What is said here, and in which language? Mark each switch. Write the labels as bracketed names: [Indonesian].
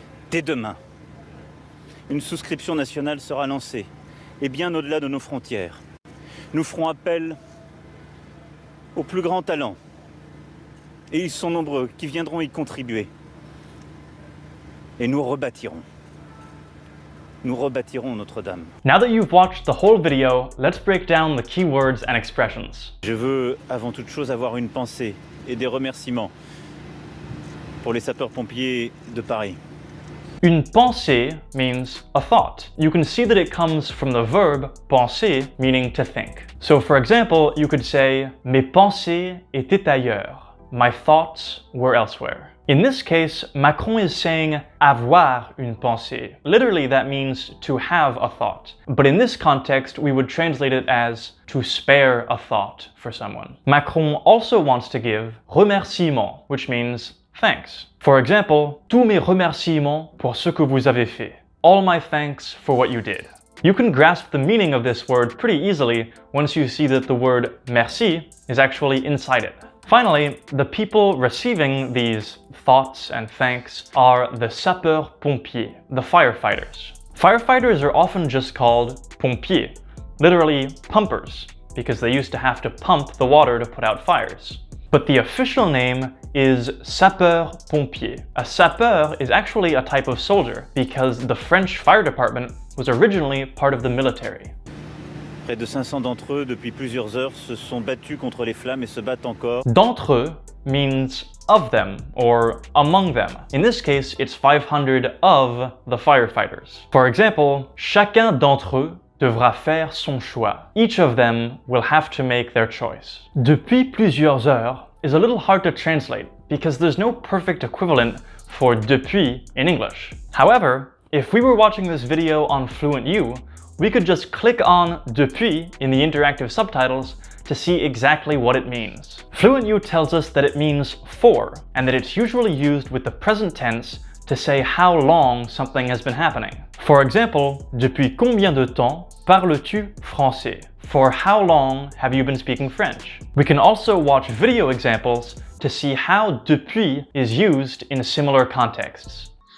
[French] Dès demain, une souscription nationale sera lancée, et bien au-delà de nos frontières. Nous ferons appel aux plus grands talents, et ils sont nombreux, qui viendront y contribuer. Et nous rebâtirons Notre-Dame. [English] Now that you've watched the whole video, let's break down the key words and expressions. [French] Je veux avant toute chose avoir une pensée et des remerciements pour les sapeurs-pompiers de Paris. [English] Une pensée means a thought. You can see that it comes from the verb penser, meaning to think. So for example, you could say, [French] mes pensées étaient ailleurs. [English] My thoughts were elsewhere. In this case, Macron is saying [French] avoir une pensée. [English] Literally, that means to have a thought. But in this context, we would translate it as to spare a thought for someone. Macron also wants to give remerciement, which means thanks. For example, [French] tous mes remerciements pour ce que vous avez fait. [English] All my thanks for what you did. You can grasp the meaning of this word pretty easily once you see that the word merci is actually inside it. Finally, the people receiving these thoughts and thanks are the sapeurs-pompiers, the firefighters. Firefighters are often just called pompiers, literally pumpers, because they used to have to pump the water to put out fires. But the official name is sapeur-pompier. A sapeur is actually a type of soldier because the French fire department was originally part of the military. [French] Près de 500 d'entre eux, depuis plusieurs heures, se sont battus contre les flammes et se battent encore. [English] D'entre eux means of them or among them. In this case, it's 500 of the firefighters. For example, [French] chacun d'entre eux devra faire son choix. [English] Each of them will have to make their choice. [French] Depuis plusieurs heures [English] is a little hard to translate because there's no perfect equivalent for depuis in English. However, if we were watching this video on FluentU, we could just click on depuis in the interactive subtitles to see exactly what it means. FluentU tells us that it means for, and that it's usually used with the present tense to say how long something has been happening. For example, [French] depuis combien de temps parles-tu français? [English] For how long have you been speaking French? We can also watch video examples to see how depuis is used in similar contexts.